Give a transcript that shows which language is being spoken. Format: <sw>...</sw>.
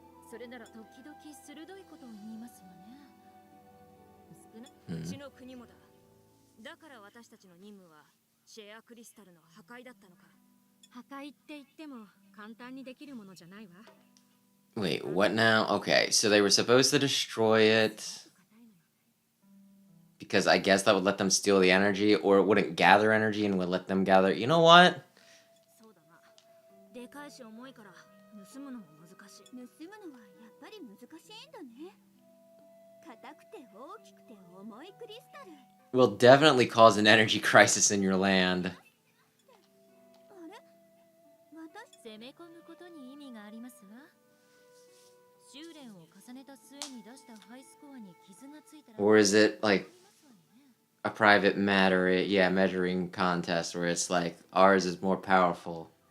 <ja>それなら時々鋭いことを言いますわね。少な、うちの国もだ。だから私たちの任務はシェアクリスタルの破壊だったのか。破壊って言っても簡単にできるものじゃないわ。</ja> <en>Wait, what now? Okay, so they were supposed to destroy it because I guess that would let them steal the energy, or it wouldn't gather energy and would let them gather. You know what?</en> <ja>そうだな。でかいし重いから盗むのも難しい。盗むのはやっぱり難しいんだね。硬くて大きくて重いクリスタル。</ja> <en>Will definitely cause an energy crisis in your land.</en> <ja>あれ？私攻め込むことに意味がありますわ。修練を重ねた末に出したハイスコアに傷がついたら。</ja> <en>Or is it like a private matter, yeah, measuring contest where it's like ours is more powerful?</en>